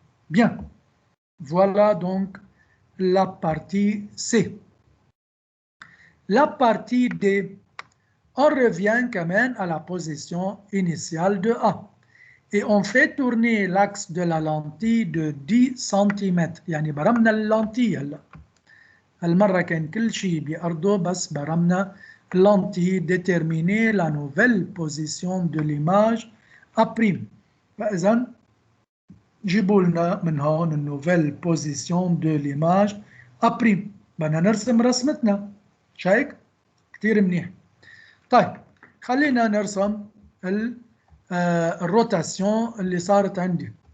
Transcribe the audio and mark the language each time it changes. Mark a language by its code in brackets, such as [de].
[fr] Bien, voilà donc la partie C. La partie D, on revient quand même à la position initiale de A. Et on fait tourner l'axe de la lentille de 10 cm. [ar] يعني برمنا اللانتي هلا. المرة كان كل شيء بأرضه بس برمنا [fr] lentille déterminer la nouvelle position de l'image A'. [ar] فإذا جيبوا لنا من هون النوفيل بوزيسيون دو ليماج A'. بدنا نرسم رسمتنا، شايك؟ كتير منيح. طيب خلينا نرسم الروتاسيون اللي صارت عندي.